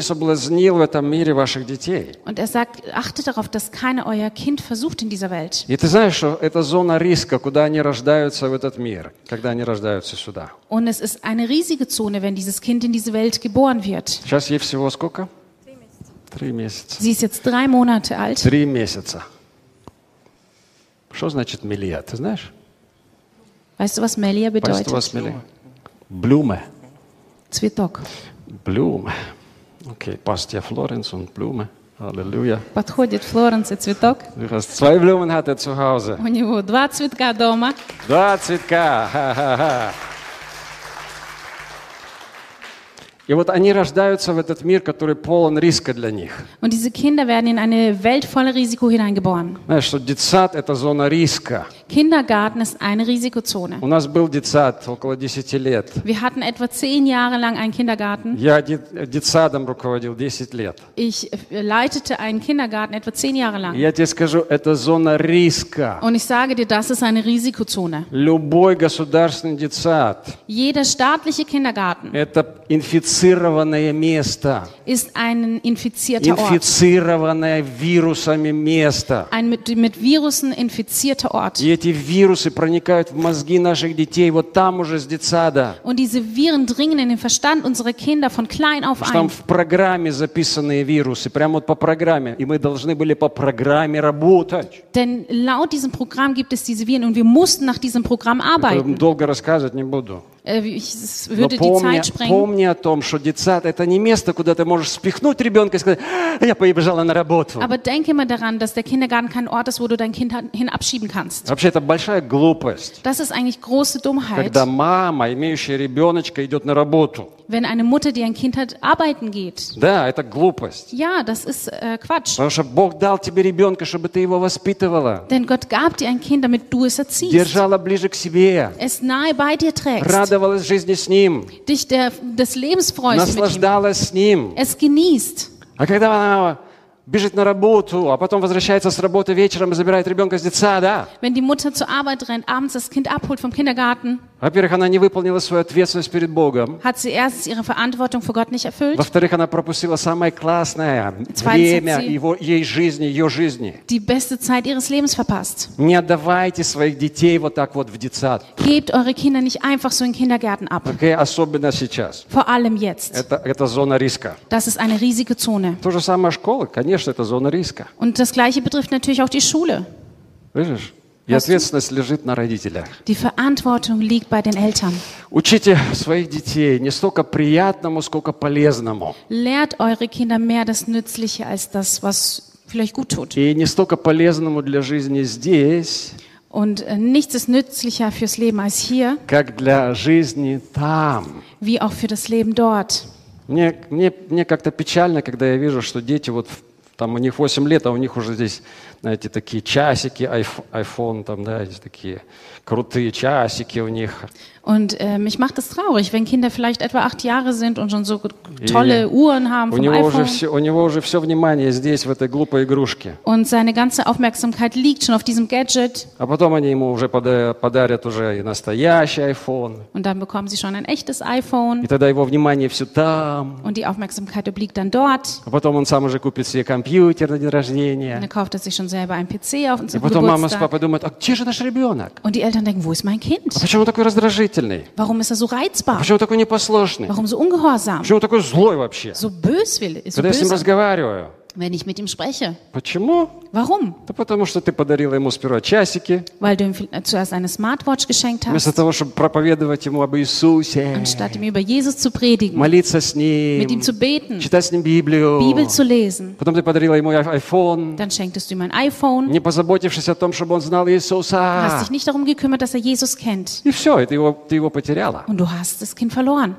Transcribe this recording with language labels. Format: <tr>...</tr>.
<de>Und er sagt, achte darauf, dass keiner euer Kind versucht in dieser Welt. Und es ist eine riesige Zone, wenn dieses Kind in diese Welt geboren wird. Sie ist jetzt 3 Monate alt.</de> <ru>Что значит Мелия, ты знаешь?</ru> <de>Weißt du, was Melia bedeutet? Weißt du, was Melia? Blume.</de> <ru>Цветок.</ru> <de>Blume. Okay, passt ja Florenz und Blume. Halleluja.</de> <ru>Подходит Флоренс и цветок.</ru> <de>Du hast 2 Blumen hat er zu Hause.</de> <ru>У него 2 цветка дома. 2 цветка. И вот они рождаются в этот мир, который полон риска для них.</ru> <de>Und diese Kinder werden in eine Welt voller Risiko hineingeboren.</de> <ru>Знаешь, что детсад – это зона риска.</ru> <de>Kindergarten ist eine Risikozone.</de> <ru>У нас был детсад около 10 лет.</ru> <de>Wir hatten etwa 10 Jahre lang einen Kindergarten.</de> <ru>Я детсадом руководил 10 лет.</ru> <de>Ich leitete einen Kindergarten etwa 10 Jahre lang.</de> <ru>Я тебе скажу, это зона риска.</ru> <de>Und ich sage dir, das ist eine Risikozone.</de> <ru>Любой государственный детсад.</ru> <de>Jeder staatliche Kindergarten.</de> <ru>Это инфицированное место.</ru> <de>Ist ein infizierter Ort.</de> <ru>Инфицированное вирусами место.</ru> <de>Ein mit Viren infizierter Ort.</de> <ru>И эти вирусы проникают в мозги наших детей вот там уже с детсада.</ru> <de>Und diese Viren dringen in den Verstand unserer Kinder von klein auf ein.</de> <ru>Там в программе записанные вирусы, прямо вот по программе, и мы должны были по программе работать.</ru> <de>Denn laut diesem Programm gibt es diese Viren und wir mussten nach diesem Programm arbeiten. Ich</de> <ru>долго рассказывать не буду.</ru> <de>Ich würde</de> <ru>помни,</ru> <de>die Zeit sprengen.</de> <ru>Помни о том, что детсад – это не место, куда ты можешь спихнуть ребенка и сказать, я побежала на работу.</ru> <de>Aber denk immer daran, dass der Kindergarten kein Ort ist, wo du dein Kind hinabschieben kannst.</de> <ru>Вообще, это большая глупость.</ru> <de>Das ist eigentlich große Dummheit.</de> <ru>Когда мама, имеющая ребеночка, идет на работу.</ru> <de>Wenn eine Mutter, die ein Kind hat, arbeiten geht.</de> <ru>Да, это глупость.</ru> <de>Ja, das ist Quatsch.</de> <ru>Потому что Бог дал тебе ребенка, чтобы ты его воспитывала.</ru> <de>Denn Gott gab dir ein Kind, damit du es erziehst.</de> <ru>Держала ближе к себе.</ru> <de>Es nahe bei dir trägst.</de> <ru>Радовалась жизни с ним.</ru> <de>Dich des Lebens freust mit ihm.</de> <ru>Наслаждалась с ним.</ru> <de>Es genießt.</de> <ru>А когда она бежит на работу, а потом возвращается с работы вечером и забирает ребенка с детсада.</ru> <de>Wenn die Mutter zur Arbeit rennt, abends das Kind abholt vom Kindergarten.</de> <ru>Во-первых, она не выполнила свою ответственность перед Богом.</ru> <de>Hat sie erstens ihre Verantwortung vor Gott nicht erfüllt.</de> <ru>Во-вторых, она пропустила самое классное время ее жизни, ее жизни.</ru> <de>Die beste Zeit ihres Lebens verpasst.</de> <ru>Не отдавайте своих детей вот так вот в детсад.</ru> <de>Gebt eure Kinder nicht einfach so in Kindergärten ab.</de> <ru>Okay, особенно сейчас.</ru> <de>Vor allem jetzt.</de> <ru>Это зона риска.</ru> <de>Das ist eine riesige Zone.</de> <ru>То же самое школа, конечно, это зона риска.</ru> <de>Und das gleiche betrifft natürlich auch die Schule.</de> <ru>Видишь? И ответственность лежит на родителях.</ru> <de>Die Verantwortung liegt bei den Eltern.</de> <ru>Учите своих детей не столько приятному, сколько полезному.</ru> <de>Lehrt eure Kinder mehr das Nützliche als das, was vielleicht gut tut.</de> <ru>И не столько полезному для жизни здесь.</ru> <de>Und nichts ist nützlicher fürs Leben als hier.</de> <ru>Как для жизни там.</ru> <de>Wie auch für das Leben dort.</de> <ru>Мне как-то печально, когда я вижу, что дети вот Там у них 8 лет, а у них уже здесь, знаете, такие часики, iPhone, там, да, эти такие крутые часики у них.</ru> <de>Und mich macht es traurig, wenn Kinder vielleicht etwa 8 Jahre sind und schon so tolle Uhren haben vom iPhone.</de> <ru>У него уже все внимание здесь, в этой глупой игрушке.</ru> <de>Und seine ganze Aufmerksamkeit liegt schon auf diesem Gadget.</de> <ru>А потом они ему уже подарят уже и настоящий iPhone.</ru> <de>Und dann bekommen sie schon ein echtes iPhone.</de> <ru>И тогда его внимание все там.</ru> <de>Und die Aufmerksamkeit obliegt dann dort.</de> <ru>А потом он сам уже купит себе компьютер на день рождения.</ru> <de>Und er kauft sich schon selber einen PC auf und zum Geburtstag.</de> <ru>Потом мама с папой думают, а где же наш ребенок?</ru> <de>Und die Eltern denken, wo ist mein Kind?</de> <ru>А почему он такой раздражительный?</ru> <de>Warum ist er so reizbar?</de> <ru>Почему такой непослушный?</ru> <de>Warum so ungehorsam?</de> <ru>Почему такой злой вообще?</ru> <de>So böswillig, so böse.</de> <ru>Когда я с ним разговариваю.</ru> <de>Wenn ich mit ihm spreche.</de> <ru>Почему?</ru> <de>Warum?</de> <ru>Да потому что ты подарила ему сперва часики.</ru> <de>Weil du ihm zuerst eine Smartwatch geschenkt hast.</de> <ru>Вместо того, чтобы проповедовать ему об Иисусе.</ru> <de>Anstatt ihm über Jesus zu predigen.</de> <ru>Молиться с ним.</ru> <de>Mit ihm zu beten.</de> <ru>Читать с ним Библию.</ru> <de>Bibel zu lesen.</de> <ru>Потом ты подарила ему iPhone.</ru> <de>Dann schenktest du ihm ein iPhone.</de> <ru>Не позаботившись о том, чтобы он знал Иисуса.</ru> <de>Hast dich nicht darum gekümmert, dass er Jesus kennt.</de> <ru>И все, ты его потеряла.</ru> <de>Und du hast das Kind verloren.</de>